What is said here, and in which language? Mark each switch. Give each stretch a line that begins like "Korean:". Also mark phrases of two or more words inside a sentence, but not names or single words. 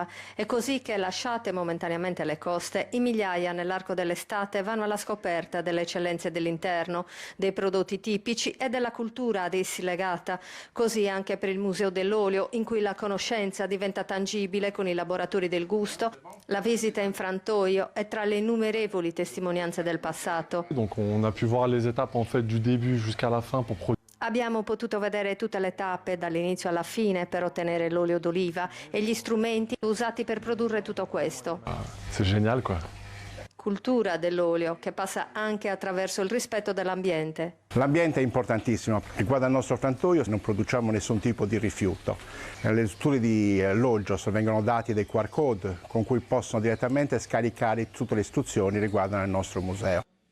Italian: È così che, lasciate momentaneamente le coste, in migliaia nell'arco dell'estate vanno alla scoperta delle eccellenze dell'interno, dei prodotti tipici e della cultura ad essi legata. Così anche per il Museo dell'Olio, in cui la conoscenza diventa tangibile con i laboratori del gusto. La visita in frantoio è tra le innumerevoli testimonianze del passato.
French: Donc on a pu voir les étapes en fait du début jusqu'à la fin pour produire.
Italian: Abbiamo potuto vedere tutte le tappe dall'inizio alla fine per ottenere l'olio d'oliva e gli strumenti usati per produrre tutto questo.
French: C'est génial quoi.
Italian: Cultura dell'olio che passa anche attraverso il rispetto dell'ambiente. L'ambiente è importantissimo. Riguardo al nostro frantoio non produciamo nessun tipo di rifiuto. Le strutture di Loggios vengono dati dei
English: QR code
Italian: con cui possono direttamente scaricare tutte le istruzioni riguardo al nostro museo.